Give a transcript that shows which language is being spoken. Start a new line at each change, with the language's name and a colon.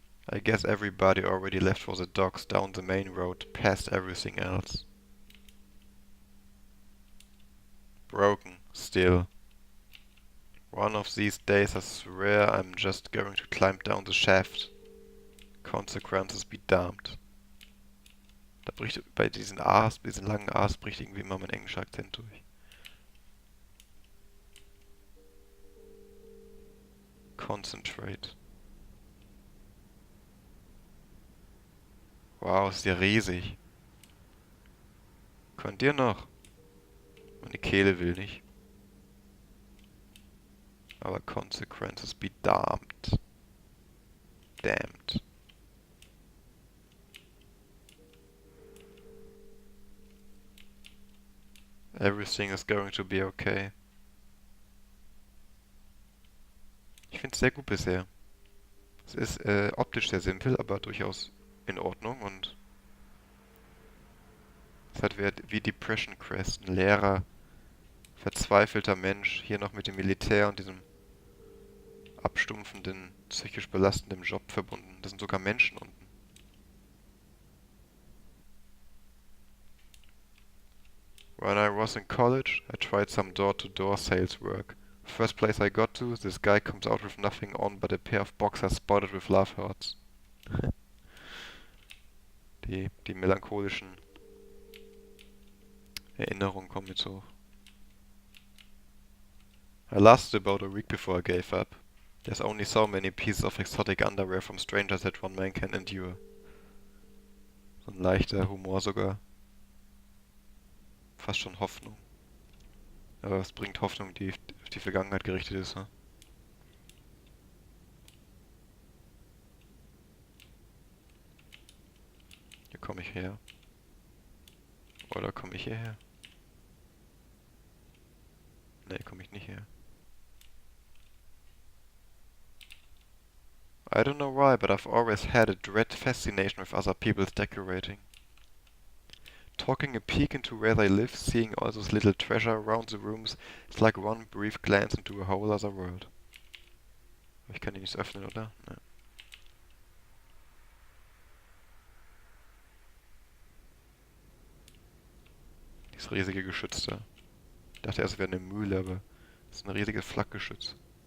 English: I guess everybody already left for the docks down the main road, past everything else. Broken, still. One of these days I swear I'm just going to climb down the shaft. Consequences be damned.
German: Da bricht bei diesen A's, diesen langen A's bricht irgendwie immer mein englischer Akzent durch.
English: Concentrate.
German: Wow, ist ja riesig. Könnt ihr noch? Meine Kehle will nicht.
English: Aber consequences be damned. Damned. Everything is going to be okay.
German: Ich finde es sehr gut bisher. Es ist optisch sehr simpel, aber durchaus in Ordnung und es hat wie Depression Crest, ein leerer, verzweifelter Mensch, hier noch mit dem Militär und diesem abstumpfenden, psychisch belastenden Job verbunden. Das sind sogar Menschen unten.
English: When I was in college, I tried some door-to-door sales work. First place I got to, this guy comes out with nothing on but a pair of boxers spotted with love hearts.
German: Die melancholischen Erinnerungen kommen jetzt hoch.
English: I lasted about a week before I gave up. There's only so many pieces of exotic underwear from strangers that one man can endure.
German: So ein leichter Humor sogar. Fast schon Hoffnung. Aber was bringt Hoffnung, die auf die Vergangenheit gerichtet ist, ne? Hier komme ich her. Oder komme ich hierher? Ne, komme ich nicht her.
English: I don't know why, but I've always had a dread fascination with other people's decorating. Taking a peek into where they live, seeing all those little treasure around the rooms, it's like one brief glance into a whole other world.
German: Ich kann die nicht öffnen, oder? Ne. Dieses riesige Geschütz da. Ich dachte erst, es wäre eine Mühle, aber es ist ein riesiges Flakgeschütz.